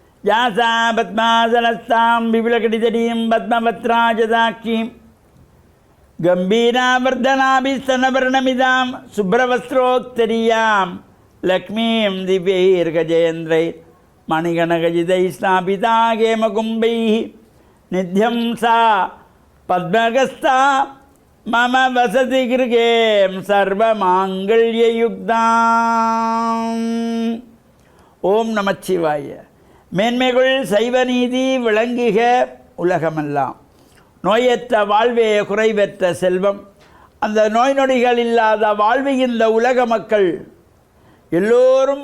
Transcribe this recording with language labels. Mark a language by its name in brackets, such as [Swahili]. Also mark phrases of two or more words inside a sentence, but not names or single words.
[Sanskrit] व्यासा पद्मासनस्तां विपुलकटितटीं पद्मपत्राजदाक्षीं गम्भीरावर्धनाभिस्तनवर्णमिदां शुभ्रवस्त्रोत्तरीयां लक्ष्मीं दिव्यैर्गजेन्द्रैर्मणिगणगजितैः स्थापिता हेमकुम्भैः निध्यं सा पद्मगस्ता मम वसति गृहे सर्वमाङ्गल्ययुक्ताम्. [Tamil] ஓம் நமச்சிவாய. மேன்மைகள் சைவ நீதி விளங்குக உலகமெல்லாம். நோயற்ற வாழ்வே குறைவற்ற செல்வம். அந்த நோய் நொடிகள் இல்லாத வாழ்வு இந்த உலக மக்கள் எல்லோரும்